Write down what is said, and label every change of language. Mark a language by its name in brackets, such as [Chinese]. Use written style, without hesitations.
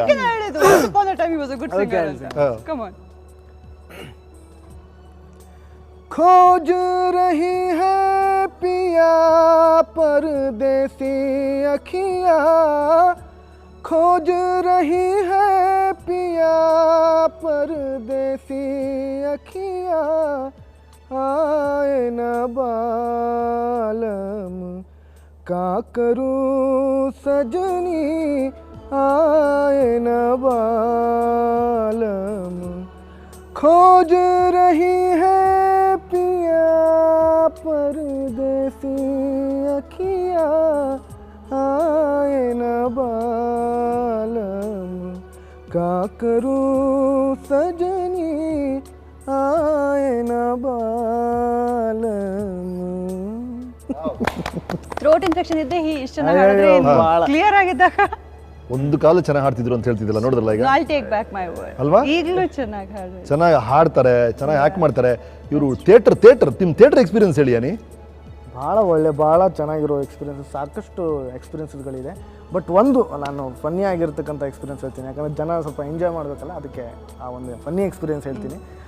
[Kannada] ಅದಕ್ಕೆ ನಾನು ಹೇಳಿದ್ದು, [English] once upon a time he was a good singer [Kannada] ಅಂತ. [English] Come on. [Hindi] खोज रही है पिया परदेसी अखियाँ, खोज रही है पिया परदेसी अखियाँ, आए न बालम का करूँ सजनी, आए न बालम खोज रही है पिया परदेसी अखियाँ, आए न बालम का करूँ सजनी, आए न बालम. [Kannada] ಥ್ರೋಟ್ ಇನ್ಫೆಕ್ಷನ್ ಇದ್ದೆ ಇಷ್ಟು ಚೆನ್ನಾಗಿ ಹಾಡಿದ್ರೆ ಕ್ಲಿಯರ್ ಆಗಿದ್ದಾಗ ಒಂದು ಕಾಲ ಚೆನ್ನಾಗಿ ಹಾಡ್ತಿದ್ರು ಅಂತ ಹೇಳ್ತಿದ್ದಿಲ್ಲ, ನೋಡಿದ್ರಲ್ಲ ಈಗ? [English] I'll take back my word. [Kannada] ಅಲ್ವಾ? ಈಗಲೂ ಚೆನ್ನಾಗಿ ಹಾಡ್ತಾರೆ, ಚೆನ್ನಾಗಿ ಹಾಡ್ತಾರೆ, ಚೆನ್ನಾಗಿ ಆ್ಯಕ್ಟ್ ಮಾಡ್ತಾರೆ ಇವರು. ನಿಮ್ಮ ಥಿಯೇಟರ್ ಎಕ್ಸ್ಪೀರಿಯನ್ಸ್ ಹೇಳಿ ಅನಿ. ಭಾಳ ಚೆನ್ನಾಗಿರೋ ಎಕ್ಸ್ಪೀರಿಯನ್ಸ್, ಸಾಕಷ್ಟು ಎಕ್ಸ್ಪೀರಿಯನ್ಸ್ಗಳಿದೆ. ಬಟ್ ಒಂದು ನಾನು ಫನ್ನಿ ಆಗಿರ್ತಕ್ಕಂಥ ಎಕ್ಸ್ಪೀರಿಯನ್ಸ್ ಹೇಳ್ತೀನಿ, ಯಾಕಂದರೆ ಜನ ಸ್ವಲ್ಪ ಎಂಜಾಯ್ ಮಾಡಬೇಕಲ್ಲ, ಅದಕ್ಕೆ ಆ ಒಂದು ಫನ್ನಿ ಎಕ್ಸ್ಪೀರಿಯನ್ಸ್ ಹೇಳ್ತೀನಿ.